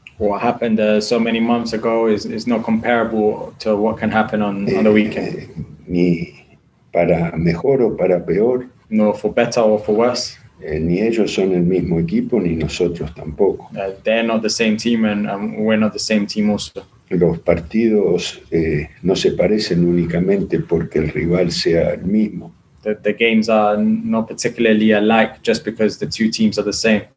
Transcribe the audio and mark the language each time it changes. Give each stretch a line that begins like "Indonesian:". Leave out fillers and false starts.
English: What happened so many months ago is not comparable to what can happen on the weekend.
Spanish: Ni para mejor o para peor.
English: No for better or for worse.
Spanish: Ni ellos son el mismo equipo, ni nosotros tampoco.
English: They're not the same team and we're not the same team also.
Spanish: Los partidos no se parecen únicamente porque el rival sea el mismo.
English: The games are not particularly alike just because the two teams are the same.